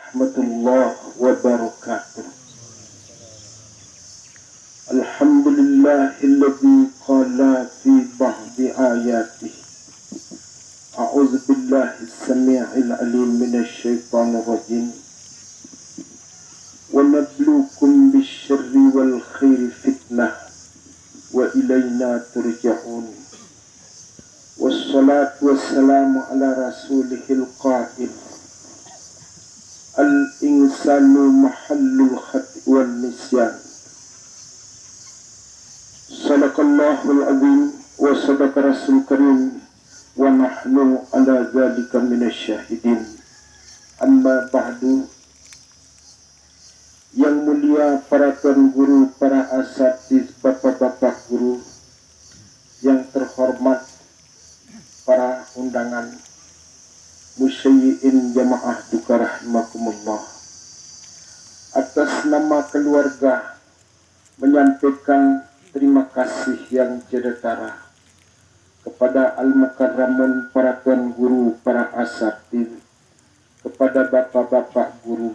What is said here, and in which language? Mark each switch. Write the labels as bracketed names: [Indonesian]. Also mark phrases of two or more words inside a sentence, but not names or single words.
[Arabic] ورحمة الله وبركاته. الحمد لله الذي قال في بعض آياته أعوذ بالله السميع العليم من الشيطان الرجيم. ونبلوكم بالشر والخير فتنة وإلينا ترجعون. والصلاة والسلام على رسوله القائل الإنسان محل الخطأ والنسيان. صدق الله العظيم وصدق رسول كريم ونحن على ذلك من الشاهدين. أما بعد. [Indonesian] Yang mulia para tuan guru, para asatiz, bapak-bapak guru, yang terhormat para undangan, musyayyi'in jamaah duka rahimakumullah. Atas nama keluarga menyampaikan terima kasih yang tiada kepada al-mukarramun para tuan guru, para asatiz, kepada bapak-bapak guru,